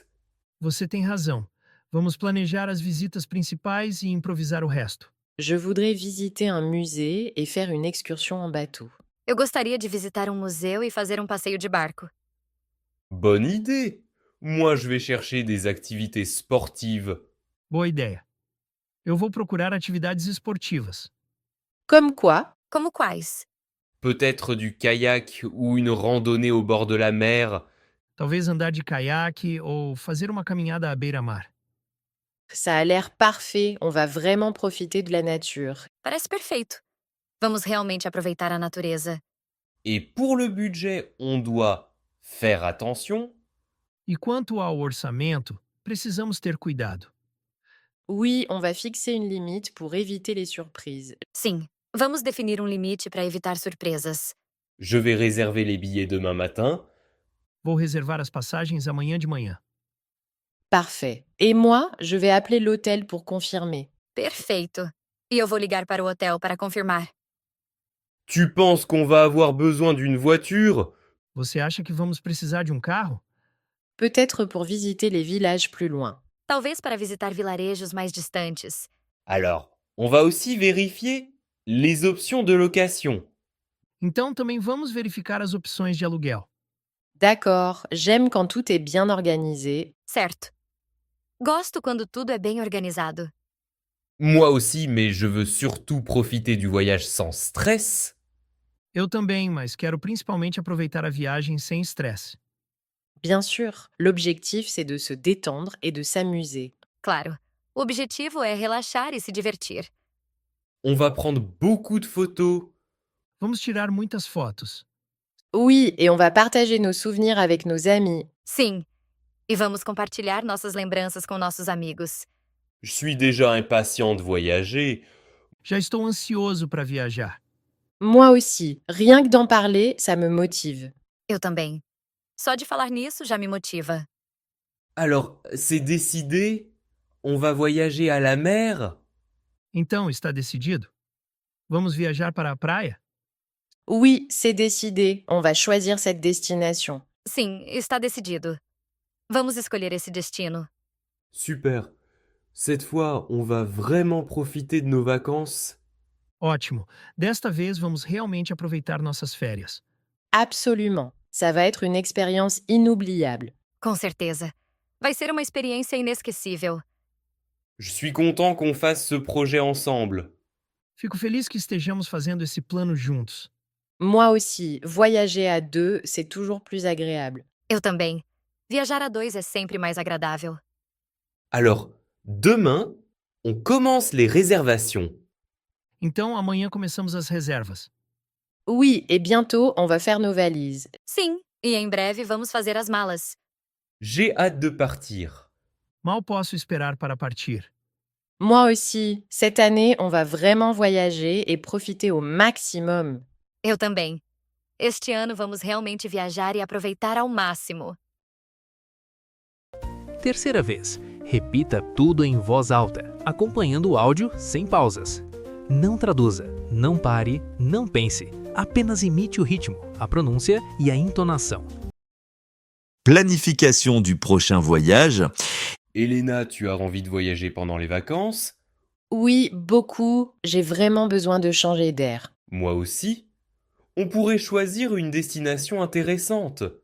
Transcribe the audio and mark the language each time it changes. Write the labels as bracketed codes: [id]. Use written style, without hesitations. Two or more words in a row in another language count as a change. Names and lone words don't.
[pt] Você tem razão. Vamos planejar as visitas principais e improvisar o resto. [fr] Je voudrais visiter un musée et faire une excursion en bateau. [pt] Eu gostaria de visitar um museu e fazer um passeio de barco. [fr] Bonne idée. Moi, je vais chercher des activités sportives. [pt] Boa ideia. Eu vou procurar atividades esportivas. [fr] Comme quoi? [pt] Como quais? [fr] Peut-être du kayak ou une randonnée au bord de la mer. [pt] Talvez andar de caiaque ou fazer uma caminhada à beira-mar. [fr] Ça a l'air parfait. On va vraiment profiter de la nature. [pt] Parece perfeito. Vamos realmente aproveitar a natureza. [fr] Et pour le budget, on doit faire attention. [pt] E quanto ao orçamento, precisamos ter cuidado. [fr] Oui, on va fixer une limite pour éviter les surprises. [pt] Sim, vamos definir um limite para evitar surpresas. [fr] Je vais réserver les billets demain matin. [pt] Vou reservar as passagens amanhã de manhã. [fr] Parfait. Et moi, je vais appeler l'hôtel pour confirmer. [pt] Perfeito. E eu vou ligar para o hotel para confirmar. [fr] Tu penses qu'on va avoir besoin d'une voiture? [pt] Você acha que vamos precisar de um carro? [fr] Peut-être pour visiter les villages plus loin. [pt] Talvez para visitar vilarejos mais distantes. [fr] Alors, on va aussi vérifier les options de location. [pt] Então também vamos verificar as opções de aluguel. [fr] D'accord, j'aime quand tout est bien organisé. [pt] Certo. Gosto quando tudo é bem organizado. [fr] Moi aussi, mais je veux surtout profiter du voyage sans stress. [pt] Eu também, mas quero principalmente aproveitar a viagem sem estresse. [fr] Bien sûr, l'objectif c'est de se détendre et de s'amuser. [pt] Claro. O objetivo é relaxar e se divertir. [fr] On va prendre beaucoup de photos. [pt] Vamos tirar muitas fotos. [fr] Oui, et on va partager nos souvenirs avec nos amis. [pt] Sim. E vamos compartilhar nossas lembranças com nossos amigos. [fr] Je suis déjà impatient de voyager. [pt] Já estou ansioso para viajar. [fr] Moi aussi, rien que d'en parler, ça me motive. [pt] Eu também. Só de falar nisso já me motiva. [fr] Alors, c'est décidé? On va voyager à la mer? [pt] Então, está decidido? Vamos viajar para a praia? [fr] Oui, c'est décidé, on va choisir cette destination. [pt] Sim, está decidido. Vamos escolher esse destino. [fr] Super. Cette fois, on va vraiment profiter de nos vacances. [pt] Ótimo. Desta vez vamos realmente aproveitar nossas férias. [fr] Absolument, ça va être une expérience inoubliable. [pt] Com certeza. Vai ser uma experiência inesquecível. [fr] Je suis content qu'on fasse ce projet ensemble. [pt] Fico feliz que estejamos fazendo esse plano juntos. [fr] Moi aussi, voyager à deux, c'est toujours plus agréable. [pt] Eu também. Viajar a dois é sempre mais agradável. [fr] Alors, demain, on commence les réservations. [pt] Então, amanhã começamos as reservas. [fr] Oui, et bientôt, on va faire nos valises. [pt] Sim, e em breve vamos fazer as malas. [fr] J'ai hâte de partir. [pt] Mal posso esperar para partir. [fr] Moi aussi, cette année, on va vraiment voyager et profiter au maximum. [pt] Eu também. Este ano vamos realmente viajar e aproveitar ao máximo. Terceira vez, repita tudo em voz alta, acompanhando o áudio sem pausas. Não traduza, não pare, não pense. Apenas imite o ritmo, a pronúncia e a entonação. [fr] Planification du prochain voyage. Elena, tu as envie de voyager pendant les vacances? Oui, beaucoup. J'ai vraiment besoin de changer d'air. Moi aussi. On pourrait choisir une destination intéressante.